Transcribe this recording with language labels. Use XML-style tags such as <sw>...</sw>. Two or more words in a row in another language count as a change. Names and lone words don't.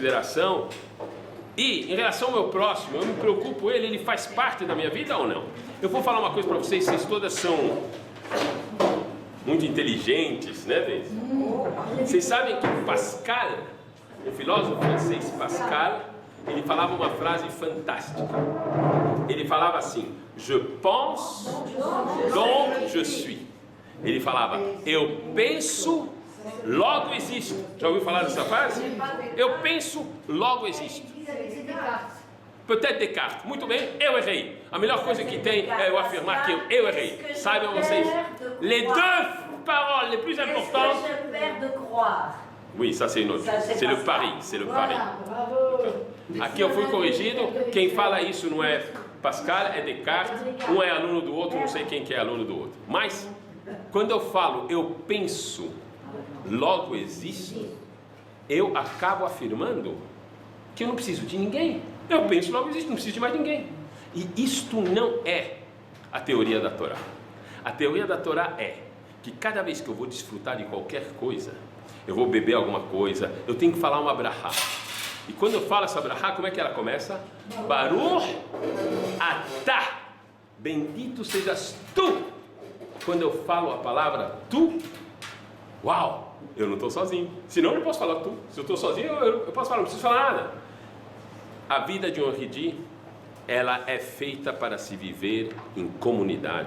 <pt>E em relação ao meu próximo, eu me preocupo ele faz parte da minha vida ou não? Eu vou falar uma coisa para vocês, vocês todas são muito inteligentes, né, Deise? Vocês sabem que Pascal, o filósofo francês Pascal, ele falava uma frase fantástica. Ele falava assim:</pt> <fr>je pense, donc je suis.</fr> <pt>Ele falava: eu penso, logo existo. Já ouviu falar dessa frase? Eu penso, logo existo.</pt> <fr>Peut-être Descartes.</fr> <pt>Muito bem, eu errei. A melhor coisa que tem é eu afirmar que eu errei. Saibam vocês,</pt> <fr>les deux paroles les plus importantes. Oui, ça c'est notre. C'est le pari, c'est le pari.</fr> <pt>Aqui eu fui corrigido. Quem fala isso não é Pascal, é Descartes. Um é aluno do outro, não sei quem que é aluno do outro. Mas quando eu falo eu penso, logo existo, eu acabo afirmando que eu não preciso de ninguém. Eu penso, logo existo, não preciso de mais ninguém. E isto não é a teoria da Torá. A teoria da Torá é que cada vez que eu vou desfrutar de qualquer coisa, eu vou beber alguma coisa, eu tenho que falar uma brahá. E quando eu falo essa brahá, como é que ela começa?</pt> <he>Baruch atah,</he> <pt>bendito sejas tu. Quando eu falo a palavra tu, uau, eu não estou sozinho. Senão eu não posso falar tu. Se eu estou sozinho, eu posso falar, não preciso falar nada. A vida de um Haredi, ela é feita para se viver em comunidade.</pt>